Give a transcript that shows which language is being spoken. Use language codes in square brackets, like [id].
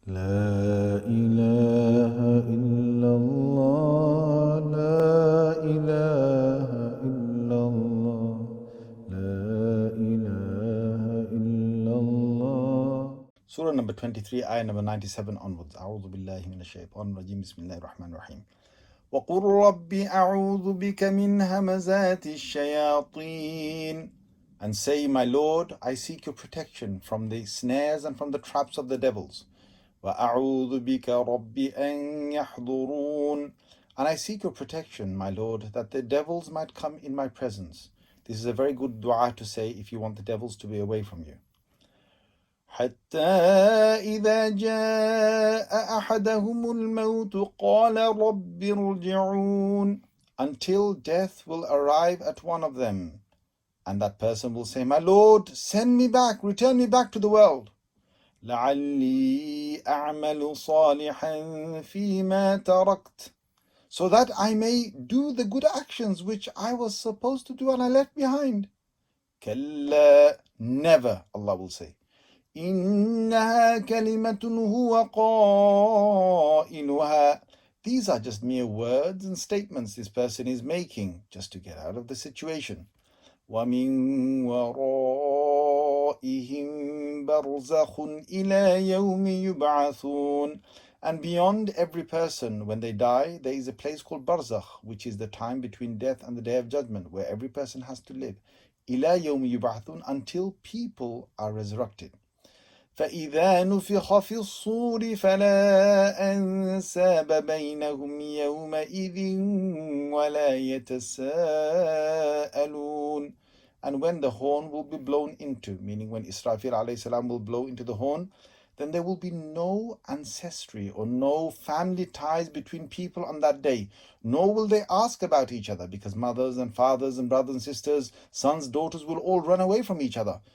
[ar] لا إله إلا الله لا إله إلا الله لا إله إلا الله. [en] Surah number 23, ayah number 97 onwards. [ar] أعوذ بالله من الشيطان الرجيم بسم الله الرحمن الرحيم. وقل رب أعوذ بك من همزات الشياطين. [en] And say, my Lord, I seek your protection from the snares and from the traps of the devils. [ar] وَأَعُوذُ بِكَ رَبِّ أَن يَحْضُرُونَ. [en] And I seek your protection, my Lord, that the devils might come in my presence. This is a very good dua to say if you want the devils to be away from you. [ar] حتى إذا جاء أحدهم الموت قال رب ارجعون. [en] Until death will arrive at one of them. And that person will say, my Lord, send me back, return me back to the world. [ar] لعلي أعمل صالحا فيما تركت. [en] So that I may do the good actions which I was supposed to do and I left behind. [ar] كلا, [en] never, Allah will say. [ar] إنها كلمة هو قائلها. [en] These are just mere words and statements this person is making just to get out of the situation. [ar] وَمِن وَرَائِهِمْ بَرْزَخٌ إِلَى يَوْمِ يُبْعَثُونَ. [en] And beyond every person, when they die, there is a place called Barzakh, which is the time between death and the Day of Judgment, where every person has to live. [ar] إِلَى يَوْمِ يُبْعَثُونَ, [en] until people are resurrected. [ar] فإذا نفخ في الصور فلا أنساب بينهم يومئذ ولا يتساءلون. [en] And when the horn will be blown into, meaning when Israfil alayhi salam will blow into the horn, then there will be no ancestry or no family ties between people on that day. Nor will they ask about each other, because mothers and fathers and brothers and sisters, sons, daughters will all run away from each other.